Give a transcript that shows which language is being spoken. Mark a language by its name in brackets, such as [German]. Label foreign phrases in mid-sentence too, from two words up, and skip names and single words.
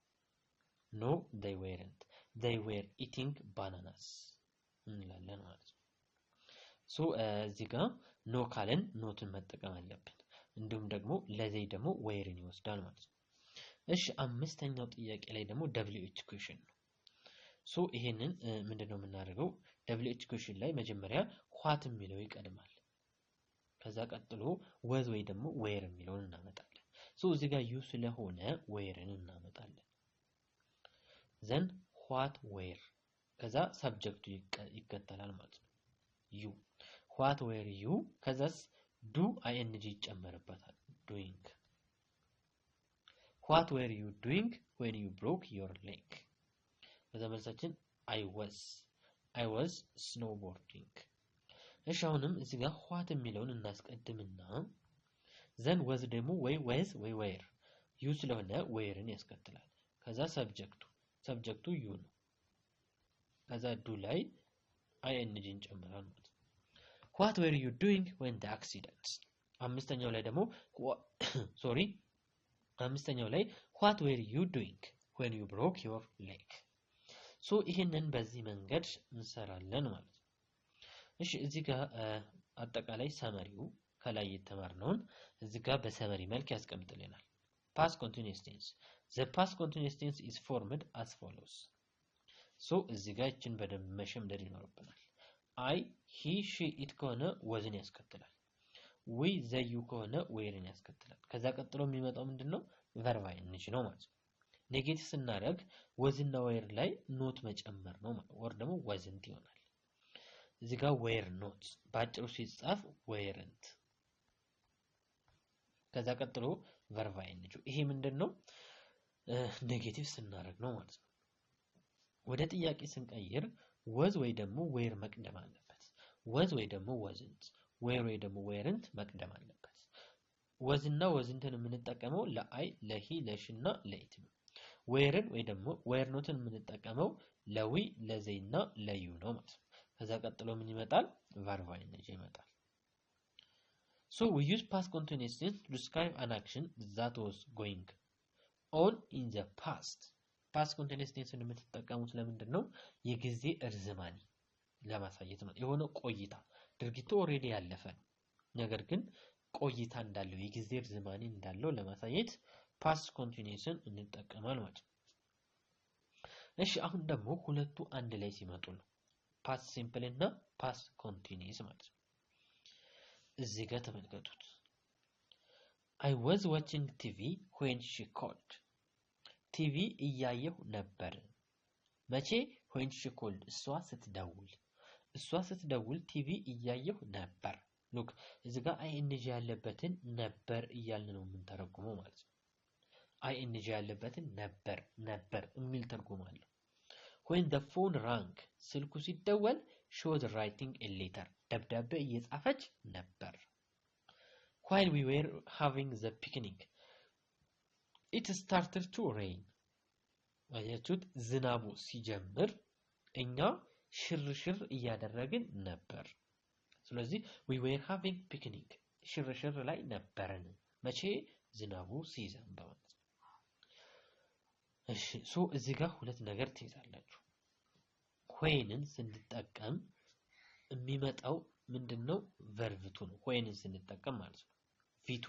[English] they were eating bananas [Amharic] እንላለን ማለት ነው so እዚህ ጋር no ካለን ኖትን መጠቀም አለብን እንዲሁም ደግሞ ለዘይ ደግሞ whereን ይወስዳል ማለት ነው እሺ አምስተኛው ጥያቄ ላይ ደግሞ [English] WH question [Amharic] ነው so ይሄንን ምንድነው የምናደርገው [English] WH question [Amharic] ላይ መጀመሪያ what የሚለው ይቀድማል ከዛ ቀጥሎ was ወይ ደግሞ where የሚለውን እናመጣለን so እዚህ ጋር you ስለሆነ whereን እናመጣለን [English] then what were [Amharic] ከዛ ሰብጀክቱ ይከተላል ማለት ነው [English] you what were you [Amharic] ከዛስ [English] do ing [Amharic] ይጨመርበታል [English] doing what were you doing when you broke your leg? [Amharic] ከዛ መልሳችን [English] I was snowboarding። [Amharic] እሺ አሁንም እዚህ ጋር what የሚለውን እናስቀድምና [English] then was [Amharic] ደግሞ ወይ where you ስለሆነ whereን ያስከትላል። ከዛ ሰብጀክቱ you ነው። ከዛ do ላይ ing እንጨምራለን ማለት ነው። [English] what were you doing when the accident? [Amharic] አምስተኛው ላይ ደግሞ አምስተኛው ላይ [English] what were you doing when you broke your leg? [Amharic] ሶ ይሄንን በዚህ መንገድ እንሰራለን ማለት ነው። እሺ እዚህ ጋር አጠቃላይ ሰመሪው ከላይ የተማርነውን እዚህ ጋር በሰመሪ መልክ ያስቀምጥልናል። [English] past continuous tense the past continuous tense is formed as follows። [Amharic] ሶ እዚህ ጋር እችን በደንብ መሸምደድ ይኖርብናል። [English] I he she it [Amharic] ከሆነ wasን ያስከትላል። [English] we they you [Amharic] ከሆነ whereን ያስከትላል። ከዛ ቀጥሎ የሚመጣው ምንድነው [English] verb ing [Amharic] ነው ማለት ነው። ኔጌቲቭ ስናደርግ wasና where ላይ ኖት መጨመር ነው ማለት ወር ደግሞ wasn't ይሆናል። እዚህ ጋር [English] were not [Amharic] ባጭሩ ሲጻፍ weren't። ከዛ ቀጥሎ [English] verb ing [Amharic] ይሄ ምንድነው ኔጌቲቭ ስናደርግ ነው ማለት ነው። ወደ ጥያቄ ስንቀይር was ወይ ደግሞ were መቅደም አለበት። was ወይ ደግሞ wasn't were ወይ ደግሞ weren't መቅደም አለበት። was እና wasn't የምንጠቀመው ለአይ ለሂ ለሽና ለኢት ነው። whereን ወይ ደግሞ [English] were not [Amharic] ን የምንጠቀመው ለዊ ለዘይና ለዩ ነው ማለት ነው። ከዛ ቀጥሎ ምን ይመጣል [English] verb ing [Amharic] ይመጣል። [English] So we use past continuous tense to describe an action that was going on in the past. past continuous tense [Amharic] የምትጠቀሙት ለምንድን ነው? የጊዜ እርዝማኔ ለማሳየት ነው። የሆነ ቆይታ ድርጊቱ ኦሬዲ ያለፈ ነው። ነገር ግን ቆይታ እንዳለው የጊዜ እርዝማኔ እንዳለው ለማሳየት [English] past continuous [Amharic] ን እንጠቀማለን ማለት ነው። እሺ አሁን ደግሞ ሁለቱ አንድ ላይ ሲመጡ ነው [English] past simple [Amharic] እና [English] past continuous [Amharic] ማለት ነው። እዚህ ጋር ተመልከቱት። [English] I was watching TV when she called. [Amharic] ቲቪ እያየሁ ነበር። መቼ? [English] when she called [Amharic] እሷ ስትደውል ቲቪ እያየሁ ነበር። ሉክ እዚህ ጋር ing ያለበትን ነበር እያልን ነው የምንተረጉመው ማለት ነው። ing ያለበትን ነበር የሚል ትርጉም አለው። [English] when the phone rang [Amharic] ስልኩ ሲደወል [English] she was writing a letter [Amharic] ደብዳቤ እየጻፈች ነበር። [English] while we were having the picnic it started to rain [Amharic] አያችሁት ዝናቡ ሲጀምር እኛ ሽርሽር እያደረግን ነበር። ስለዚህ [English] we were having picnic [Amharic] ሽርሽር ላይ ነበርን መቼ ዝናቡ ሲዘንብ ማለት ነው። እሺ ሶ እዚህ ጋር ሁለት ነገር ትይዛላችሁ። whenን ስንጠቀም የሚመጣው ምንድነው verb2 ነው። whenን ስንጠቀም ማለት ነው v2